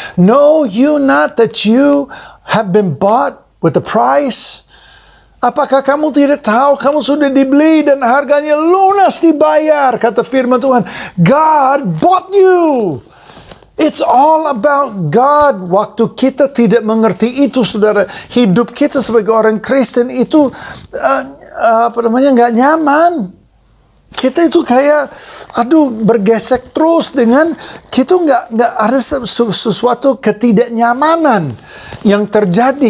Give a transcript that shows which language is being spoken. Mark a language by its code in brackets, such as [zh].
[en] Know you not that you have been bought with the price? [id] Apakah kamu tidak tahu kamu sudah dibeli dan harganya lunas dibayar? Kata firman Tuhan, [en] God bought you. It's all about God. [id] Waktu kita tidak mengerti itu, saudara, hidup kita sebagai orang Kristen itu nggak nyaman. Kita itu kayak bergesek terus dengan kita nggak ada sesuatu ketidaknyamanan yang terjadi.